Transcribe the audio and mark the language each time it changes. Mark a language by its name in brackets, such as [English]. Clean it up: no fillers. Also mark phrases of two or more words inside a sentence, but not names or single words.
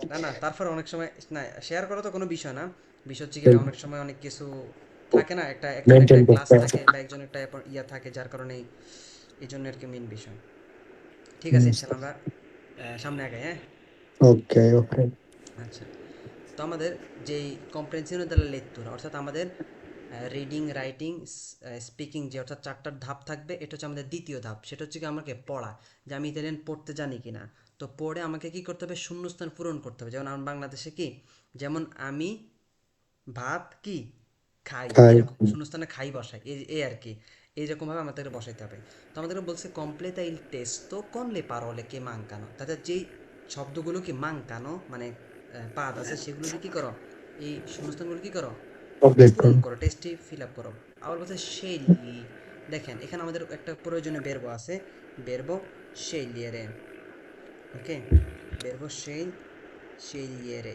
[Bangla] না না, তারপর অনেক সময় না শেয়ার করা তো কোনো বিষয় না। বিষয় হচ্ছে কি ভাই, অনেক সময় অনেক কিছু থাকে না, একটা একজন একটা মেনটেন ক্লাস করতে থাকে হবে। বা একজন একটা ইয়া থাকে, যার কারণে এই জন্য আর কি মেন বিষয়। ঠিক আছে, ইনশাল্লাহ আমরা সামনে আগাই, হ্যাঁ। ওকে ওকে। আচ্ছা, তো আমাদের যেই [Italian] কম্প্রেhensione della lettura, [Bangla] অর্থাৎ আমাদের [English] reading, writing, speaking, [Bangla] যে অর্থাৎ 4টার ধাপ থাকবে, এটা হচ্ছে আমাদের দ্বিতীয় ধাপ। সেটা হচ্ছে কি আমাকে পড়া, যে আমি ইতালিয়ান পড়তে জানি কিনা। তো পড়ে আমাকে কি করতে হবে, শূন্যস্থান পূরণ করতে হবে। যেমন আমার বাংলাদেশে কি, যেমন আমি ভাত কি খাই, খাই। এরকম শূন্যস্থানে খাই বসাই, এই আর কি, এইরকমভাবে আমাদেরকে বসাইতে হবে। তো আমাদেরকে বলছে [Italian] completa il testo con le parole che mancano, [Bangla] তাদের যেই শব্দগুলো কি মাঙ্কানো মানে বাদ আছে, সেগুলোকে কি করো, এই শূন্যস্থানগুলো কি করো, কমপ্লিট পূরণ করো। করো, টেস্টে ফিল আপ করো। আবার বলছে শেলি, দেখেন এখানে আমাদের একটা প্রয়োজনীয় বেরবো আছে, [Italian] verbo scegliere. ওকে, verbo scegliere.